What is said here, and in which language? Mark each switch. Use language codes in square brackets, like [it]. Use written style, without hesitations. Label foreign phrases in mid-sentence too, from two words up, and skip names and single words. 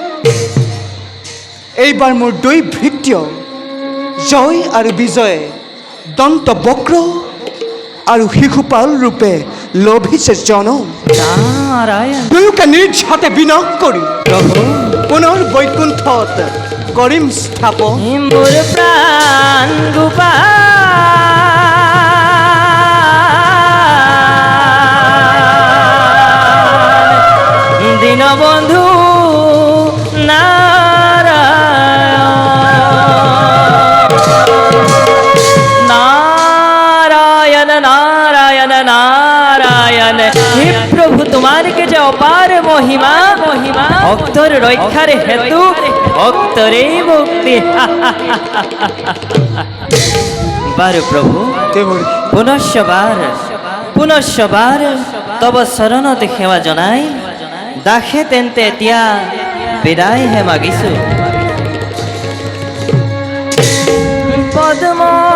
[as] এইবাৰ মোৰ দুই ভৃত্য জয় আৰু বিজয়ে দন্ত বক্ৰ আৰু শিশুপাল ৰূপে লভিছে জনম। নাৰায়ণ দুয়োকে নিজ হাতে বিনাশ কৰি প্ৰভু পুনৰ বৈকুণ্ঠত কৰিম স্থাপন। মোৰ প্ৰাণ গোপাল দীনবন্ধু নারায়ণ নারায়ণ নারায়ণ। [bn] হে প্রভু তোমার কে যে অপার মহিমা, মহিমা ভক্তর রক্ষার হেতু ভক্তরে মুক্তি। [as] বার প্রভু দেৱৰ্ষি পুনশ্চবার পুনশ্চবার তব শৰণত সেৱা জনাই দাসে তেন্তে এতিয়া বিদায় হে মাগিছো। পদ্ম